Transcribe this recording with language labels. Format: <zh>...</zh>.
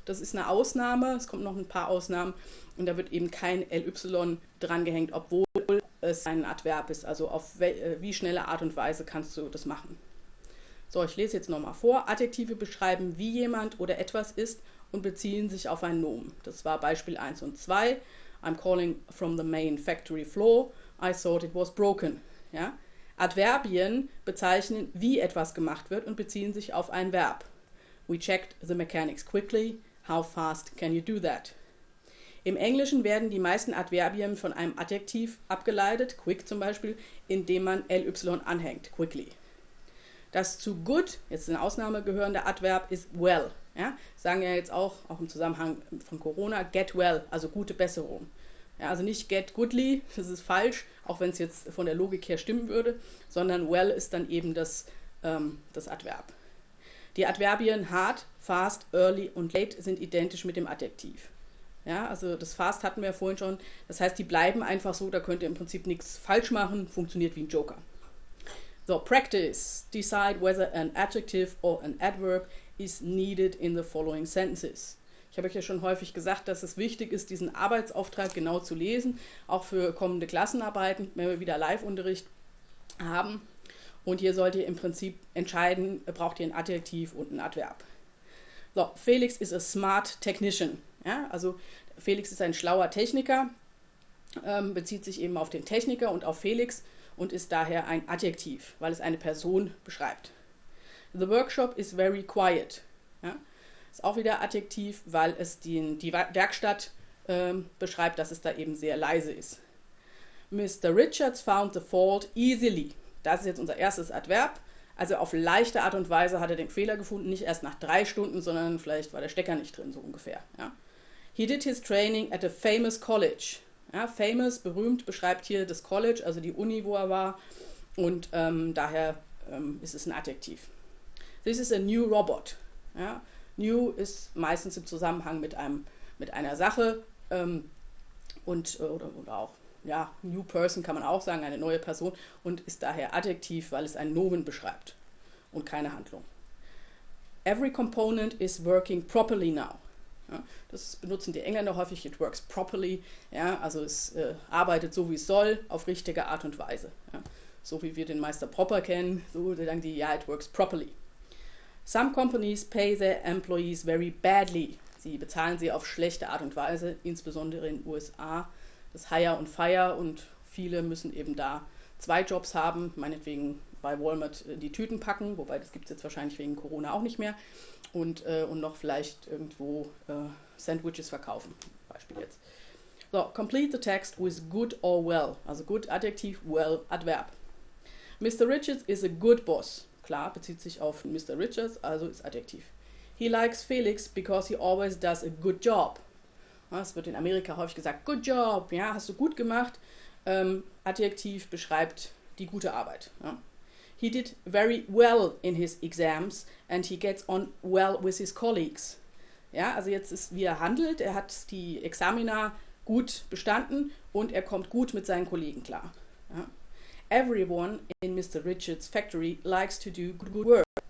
<de>Das ist eine Ausnahme. Es kommen noch ein paar Ausnahmen und da wird eben kein ly dran gehängt, obwohl es ein Adverb ist. Also auf wie schnelle Art und Weise kannst du das machen. So, ich lese jetzt nochmal vor. Adjektive beschreiben, wie jemand oder etwas ist und beziehen sich auf ein Nomen. Das war Beispiel 1 und 2.</de> <en>I'm calling from the main factory floor. I thought it was broken. Ja?</en> <de>Adverbien bezeichnen, wie etwas gemacht wird und beziehen sich auf ein Verb.</de> <en>We checked the mechanics quickly. How fast can you do that?</en> <de>Im Englischen werden die meisten Adverbien von einem Adjektiv abgeleitet, quick zum Beispiel, indem man ly anhängt, quickly. Das zu good, jetzt eine Ausnahme gehörende Adverb, ist well. Ja? Sagen ja jetzt auch im Zusammenhang von Corona,</de> <en>get well,</en> <de>also gute Besserung. Ja, also nicht</de> <en>get goodly,</en> <de>das ist falsch, auch wenn es jetzt von der Logik her stimmen würde, sondern well ist dann eben das Adverb. Die Adverbien hard, fast, early und late sind identisch mit dem Adjektiv. Ja, also das fast hatten wir ja vorhin schon. Das heißt, die bleiben einfach so, da könnt ihr im Prinzip nichts falsch machen, funktioniert wie ein Joker.</de> <en>So, practice. Decide whether an adjective or an adverb is needed in the following sentences.</en> <de>Ich habe euch ja schon häufig gesagt, dass es wichtig ist, diesen Arbeitsauftrag genau zu lesen, auch für kommende Klassenarbeiten, wenn wir wieder Live-Unterricht haben. Und hier sollt ihr im Prinzip entscheiden, braucht ihr ein Adjektiv und ein Adverb.</de> <en>So, Felix is a smart technician.</en> <de>Ja, also Felix ist ein schlauer Techniker, bezieht sich eben auf den Techniker und auf Felix und ist daher ein Adjektiv, weil es eine Person beschreibt.</de> <en>The workshop is very quiet.</en> <de>Ja, ist auch wieder Adjektiv, weil es die Werkstatt beschreibt, dass es da eben sehr leise ist.</de> <en>Mr. Richards found the fault easily.</en> <de>Das ist jetzt unser erstes Adverb. Also auf leichte Art und Weise hat er den Fehler gefunden, nicht erst nach 3 Stunden, sondern vielleicht war der Stecker nicht drin, so ungefähr. Ja.</de> <en>He did his training at a famous college.</en> <de>Ja, famous, berühmt, beschreibt hier das College, also die Uni, wo er war. Und daher ist es ein Adjektiv.</de> <en>This is a new robot.</en> <de>Ja. New ist meistens im Zusammenhang mit einer Sache oder auch ja, new person kann man auch sagen, eine neue Person und ist daher Adjektiv, weil es ein Nomen beschreibt und keine Handlung.</de> <en>Every component is working properly now.</en> <de>Ja, das benutzen die Engländer häufig,</de> <en>it works properly,</en> <de>ja, also es arbeitet so wie es soll, auf richtige Art und Weise. Ja. So wie wir den Meister Proper kennen, so sagen die, ja,</de> <en>it works properly. Some companies pay their employees very badly.</en> <de>Sie bezahlen sie auf schlechte Art und Weise, insbesondere in den USA. Das Hire und Fire und viele müssen eben da 2 Jobs haben, meinetwegen bei Walmart die Tüten packen, wobei das gibt es jetzt wahrscheinlich wegen Corona auch nicht mehr und noch vielleicht irgendwo Sandwiches verkaufen, Beispiel jetzt.</de> <en>So, complete the text with good or well.</en> <de>Also good Adjektiv, well Adverb. Mr.</de> <en>Richards is a good boss.</en> <de>Klar, bezieht sich auf Mr. Richards, also ist Adjektiv.</de> <en>He likes Felix because he always does a good job.</en> <de>Es wird in Amerika häufig gesagt,</de> <en>good job,</en> <de>ja, hast du gut gemacht. Adjektiv beschreibt die gute Arbeit. Ja.</de> <en>He did very well in his exams and he gets on well with his colleagues.</en> <de>Ja, also jetzt ist, wie er handelt, er hat die Examina gut bestanden und er kommt gut mit seinen Kollegen klar.</de> <en>Ja. Everyone in Mr. Richards' factory likes to do good work.</en>